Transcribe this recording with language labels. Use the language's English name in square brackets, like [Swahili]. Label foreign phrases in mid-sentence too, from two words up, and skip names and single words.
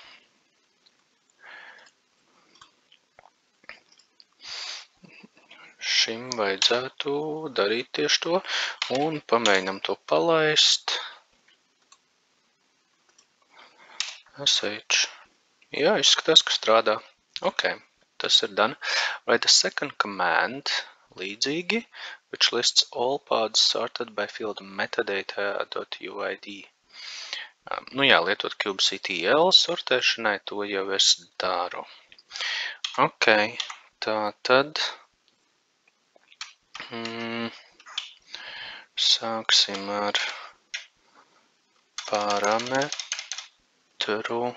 [Latvian] Šim vajadzētu darīt tieši to, un pamēģinam to palaist. SH. Jā, izskatās, ka strādā. Ok, tas ir done. [English] Write a second command līdzīgi, which lists all pods sorted by field metadata.uid. [Latvian] Nu jā, lietot kubectl sortēšanai, to jau es daru. Ok, tā tad sāksim ar parametru